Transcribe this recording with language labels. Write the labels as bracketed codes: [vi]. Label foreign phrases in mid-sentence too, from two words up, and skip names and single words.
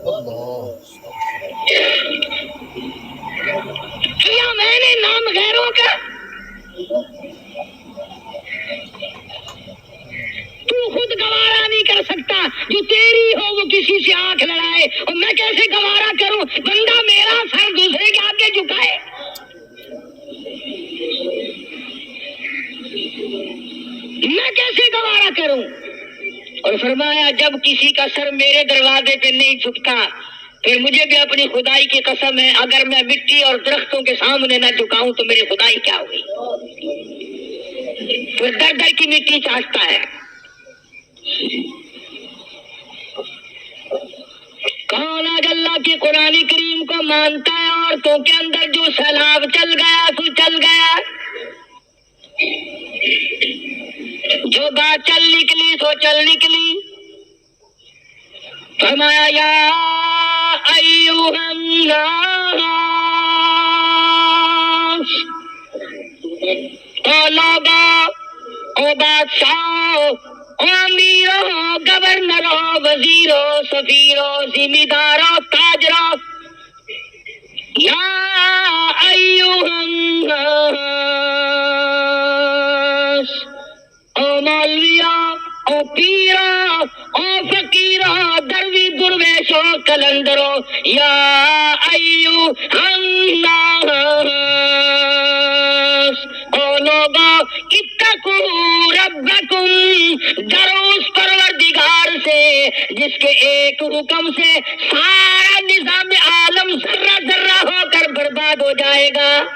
[ur] کیا میں نے نام غیروں کا، تو خود گوارا نہیں کر سکتا، جو تیری ہو وہ کسی سے آنکھ لڑائے، اور میں کیسے گوارا کروں? بندہ میرا سر دوسرے کے آگے جھکائے. میں کیسے گوارا کروں? اور فرمایا جب کسی کا سر میرے دروازے پہ نہیں جھکتا پھر مجھے بھی اپنی خدائی کی قسم ہے اگر میں مٹی اور درختوں کے سامنے نہ جھکاؤں تو میری خدائی کیا ہوئی؟ پھر در در کی مٹی چاٹتا ہے۔ کون آج اللہ کی قرآن کریم کو مانتا ہے؟ عورتوں کے اندر جو سیلاب چل گیا سو چل گیا، جو بات چل نکلی سو چل نکلی۔ [ar] فرمایا یا ایھا الناس، [ur] او لوگو، او بادشاہو، او امیرو، گورنرو، وزیرو، سفیرو، ذمہ دارو، تاجرو، [ar] یا ایھا الناس، [ur] او مولویو، او پیرو، او فقیرو، دروی درویشو، کلندرو، [ar] یا ایھا الناس، [ur] او لوگو، [ar] اتقوا ربکم، [ur] ڈرو اس پروردگار سے جس کے ایک حکم سے سارا نظام عالم ذرہ ذرہ ہو کر برباد ہو جائے گا۔